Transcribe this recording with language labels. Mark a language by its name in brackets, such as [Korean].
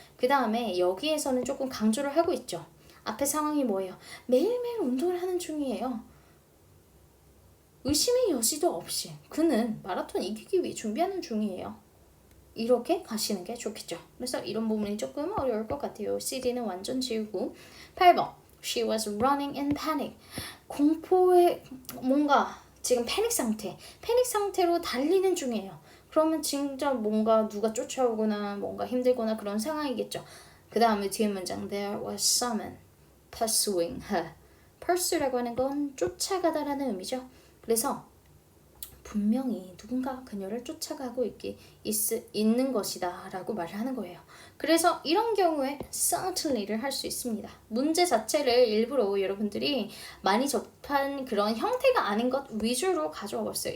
[Korean] 그 다음에 여기에서는 조금 강조를 하고 있죠. 앞에 상황이 뭐예요? 매일매일 운동을 하는 중이에요. 의심의 여지도 없이 그는 마라톤 이기기 위해 준비하는 중이에요. 이렇게 가시는 게 좋겠죠. 그래서 이런 부분이 조금 어려울 것 같아요. CD는 완전 지우고 8번 [English] She was running in panic. [Korean] 공포에 뭔가 지금 패닉 상태로 달리는 중이에요. 그러면 진짜 뭔가 누가 쫓아오거나 뭔가 힘들거나 그런 상황이겠죠. 그 다음에 뒤에 문장 [English] There was someone pursuing her. [Korean] pursue라고 하는 건 쫓아가다라는 의미죠. 그래서 분명히 누군가 그녀를 쫓아가고 있는 것이다 라고 말을 하는 거예요. 그래서 이런 경우에 certainly를 할 수 있습니다. 문제 자체를 일부러 여러분들이 많이 접한 그런 형태가 아닌 것 위주로 가져와 봤어요.